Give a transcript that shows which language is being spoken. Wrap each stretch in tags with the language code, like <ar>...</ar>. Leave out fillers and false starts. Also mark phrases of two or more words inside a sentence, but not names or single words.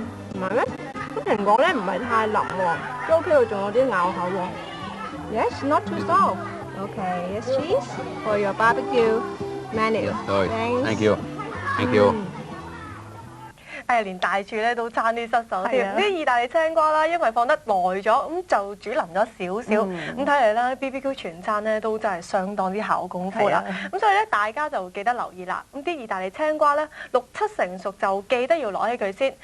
<yue>同埋咧，啲蘋果咧唔係太腍喎，都 OK 喎，仲有啲咬口喎。</yue> <en>Yes, not too soft. Okay, yes, cheese for your barbecue menu. Thank you. Thank you.</en> <yue>連大廚咧都爭啲失手添。係啊啲意大利青瓜啦，因為放得耐咗，咁就煮腍咗少少。咁睇嚟啦，BBQ 全餐咧都真係相當之考功夫啦。咁所以咧，大家就記得留意啦。咁啲意大利青瓜咧6、7成熟就記得要攞起佢先。</yue>